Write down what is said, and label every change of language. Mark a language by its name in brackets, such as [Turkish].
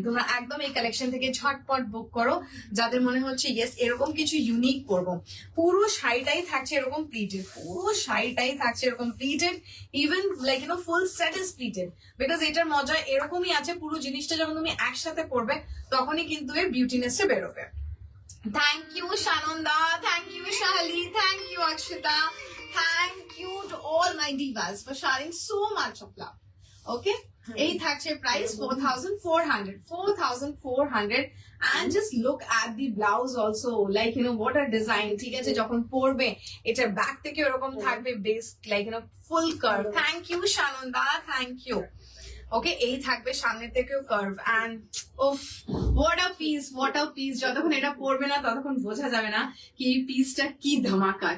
[Bangla] তোমরা একদম এই কালেকশন থেকে ঝটপট বুক করো যাদের মনে হচ্ছে ইয়েস এরকম কিছু ইউনিক করবো। পুরো শাড়িটাই থাকছে এরকম প্লিটেড, পুরো শাড়িটাই থাকছে এরকম pleated, [English] Even like you know full set is pleated. [Bangla] Because এটার মজা এরকমই আছে, পুরো জিনিসটা যখন তুমি একসাথে পরবে তখনই কিন্তু এর বিউটিনেসটা বেরোবে। [English] Thank you, Shananda. Thank you, Shali. Thank you, Akshita. Thank you to all my divas for sharing so much of love. Okay? [Bangla] এই থাকছে price [English] 4,400 and just look at the blouse also, like you know what a design. [Bangla] ঠিক আছে, যখন পরবে এটার back থেকে এরকম থাকবে base, [English] like you know full curve. Thank you, Shananda. Thank you. [Bangla] ওকে, এই থাকবে সামনে থেকেও curve [English] And of what a piece. [Bangla] যতক্ষণ এটা পরবে না ততক্ষণ বোঝা যাবে না কি এই পিসটা কি ধামাকা।